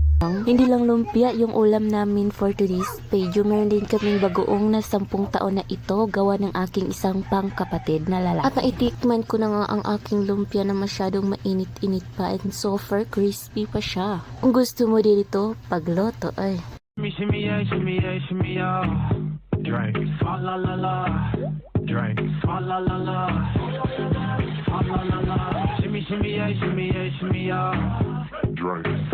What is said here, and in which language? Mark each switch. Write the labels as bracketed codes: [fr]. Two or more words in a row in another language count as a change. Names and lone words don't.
[tl] Hindi lang lumpia yung ulam namin [en] for today's video. [tl] Meron din kaming bagoong na 10 taon na ito gawa ng aking isang pangkapatid na lalaki. At naitikman ko na nga ang aking lumpia na masyadong mainit-init pa [en] and super crispy [tl] pa siya. Kung gusto mo din ito, pagloto ay. [en] Shimmy yeah, shimmy yeah, shimmy yeah. Drink. Fa la la la. Drink. Fa la la la. Fa la la la. Shimmy yeah, shimmy yeah, shimmy yeah. Drink.